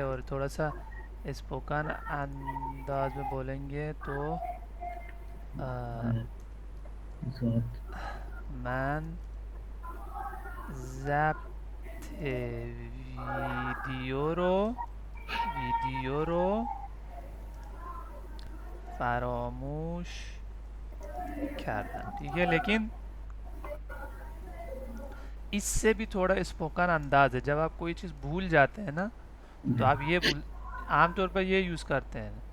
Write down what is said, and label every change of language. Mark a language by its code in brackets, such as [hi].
[ur] اور تھوڑا سا اسپوکن انداز میں بولیں گے تو ذات [fa] من ضبط ویدیو رو فراموش کردم. [ur] ٹھیک ہے، لیکن اس سے بھی تھوڑا اسپوکن انداز ہے. جب آپ کوئی چیز بھول جاتے ہیں نا تو آپ یہ عام طور پر یہ یوز کرتے ہیں.